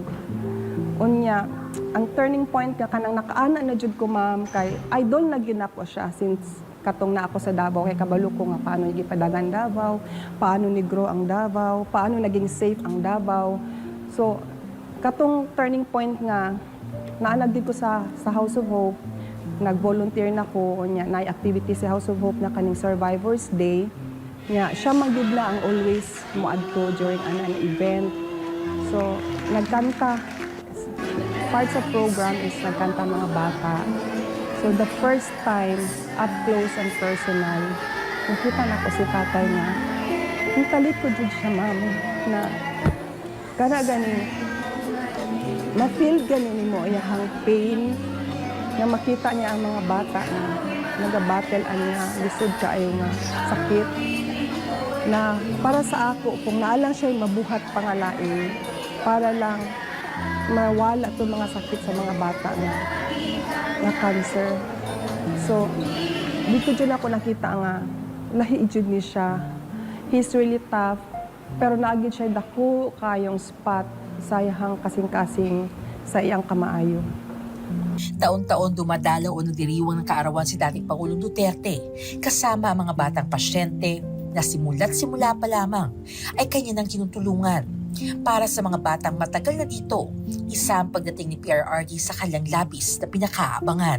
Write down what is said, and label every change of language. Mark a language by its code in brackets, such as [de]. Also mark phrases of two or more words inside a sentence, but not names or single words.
[ceb] Unya, ang [en] turning point [ceb] nga kanang nakaana na jud ko, ma'am, kay idol na gyud ako siya since katong na ako sa Davao, kay kabalo ko nga paano gipadagan Davao, paano ni grow ang Davao, paano naging safe ang Davao. So katong [en] turning point [ceb] nga naanad ko sa House of Hope, nag-volunteer na ko nya na activity sa House of Hope na kaning Survivors Day. Nya siya magdudla ang always moadto [en] during an event. [ceb] So nagkanta. Part sa program is nagkanta mga bata. [en] So the first time, up close and personal, [ceb] nakita na ko si tatay niya. Nitalit ko dyan siya, ma'am, na gani ma-feel ganin mo iyahang pain na makita niya ang mga bata na nag-battle niya, lisod kaayo nga sakit. Na para sa ako, kung naalang siya mabuhat pangalain, para lang mawala itong mga sakit sa mga bata na cancer. So, dito dyan ako nakita nga, lahi jud ni siya. [en] He's really tough, [ceb] pero naagid siya dako kayong spot sa iyang kasing-kasing sa iyang kamaayo. [tl] Taon-taon dumadalaw o nagdiriwang ng kaarawan si dating Pangulong Duterte kasama ang mga batang pasyente na simula't-simula pa lamang ay kanya nang tinutulungan. Para sa mga batang matagal na dito, isa ang pagdating ni PRRD sa kanyang labis na pinakaabangan.